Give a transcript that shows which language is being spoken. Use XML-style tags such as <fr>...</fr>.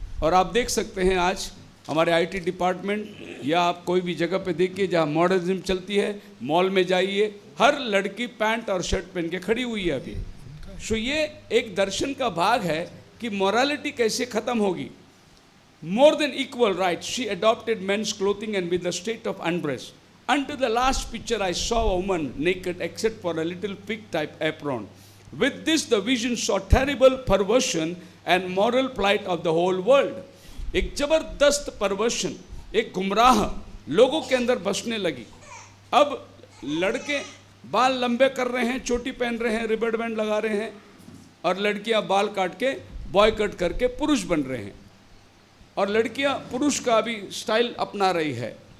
<hi>और आप देख सकते हैं आज हमारे आईटी डिपार्टमेंट या आप कोई भी जगह पे देखिए जहाँ मॉडर्निज्म चलती है, मॉल में जाइए, हर लड़की पैंट और शर्ट पहन के खड़ी हुई है अभी। सो ये एक दर्शन का भाग है कि मोरालिटी कैसे ख़त्म होगी।</hi> <en>more than equal rights. She adopted men's clothing and with the state of undress. Until the last picture, I saw a woman naked except for a little pig-type apron. With this, the vision saw terrible perversion and moral plight of the whole world.</en> <hi>एक जबरदस्त परवर्शन, एक गुमराह लोगों के अंदर बसने लगी. अब लड़के बाल लंबे कर रहे हैं, चोटी पहन रहे हैं, रिबन बैंड लगा रहे हैं, और लड़कियां बाल काट के बॉय कट करके पुरुष बन रहे हैं, और लड़कियां पुरुष का भी स्टाइल अपना रही है.</hi>